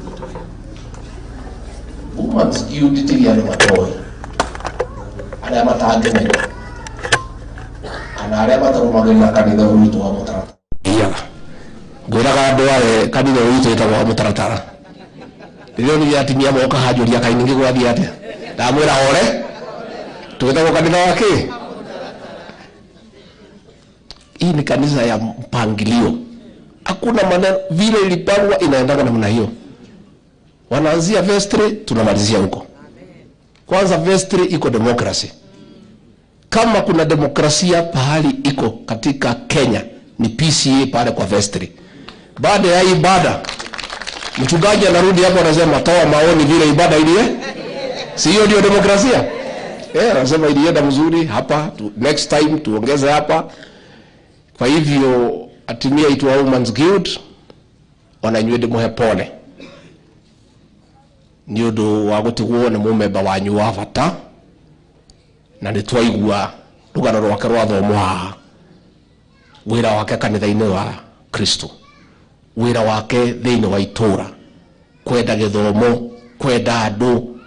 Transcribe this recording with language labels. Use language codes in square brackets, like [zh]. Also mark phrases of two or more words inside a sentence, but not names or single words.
[ki] Women's Guild tĩrĩ andũ matoĩ arĩa matangĩmenya kana arĩa matarũmagĩrĩra kanitha ũyũ witũ wa mũtaratara ngwĩraga andũ arĩa kanitha ũyũ witũ wĩtagwo wa mũtaratara rĩrĩa nĩ atimia moka hanjũria Kaĩ ningĩ gwathiĩ atĩa ndamwĩra hore tũgĩtagwo kanitha wa kĩ. [sw] Hii ni kanisa ya mpangilio, hakuna maneno vile ilipangwa inaendana namna hiyo. Wanaanzia vestry tunamalizia huko. Kwanza vestry iko democracy. Kama kuna demokrasia pahali iko katika Kenya ni PCA pale kwa vestry. Baada ya ibada mchungaji anarudi hapo anasema toa maoni vile ibada ile. Si hiyo ndio demokrasia? Anasema ilienda mzuri hapa [en] next time [sw] tuongeze hapa. Kwa hivyo [ki] atimia itwa Women's Guild wananywede muhe pole nĩ ũndũ wa gũtigwo nĩ mũmemba wanyu wa bata na nĩ twaigua rũgano rwake rwa thomo haha wĩra wake kanitha-inĩ wa Kristo wĩra wake thĩinĩ wa itũra kwenda gĩthomo kwenda andũ